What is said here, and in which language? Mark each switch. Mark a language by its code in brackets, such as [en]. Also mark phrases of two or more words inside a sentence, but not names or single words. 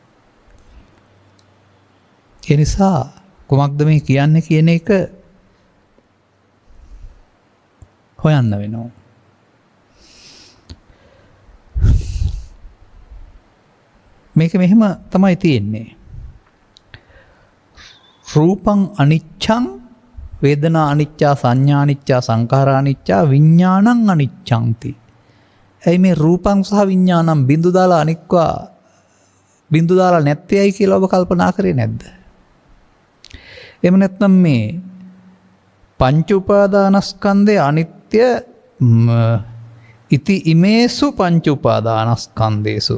[si] ඒ නිසා කොමක්ද මේ කියන්නේ කියන එක හොයන්න වෙනවා. මේක මෙහෙම තමයි තියෙන්නේ. [pi] රූපං අනිච්ඡං, වේදනා අනිච්චා, සංඥා අනිච්චා, සංඛාරා අනිච්චා, විඥානං අනිච්ඡන්ති. [si] එයි මේ [pi] රූපං සහ විඥානං [si] බිඳු දාලා අනික්වා බිඳු දාලා නැත්තේයි කියලා ඔබ කල්පනා කරේ නැද්ද? එහෙම නැත්නම් මේ පංච උපාදානස්කන්ධය අනිත්‍ය [pi] ඉති ඉමේසු පංච උපාදානස්කන්ධේසු.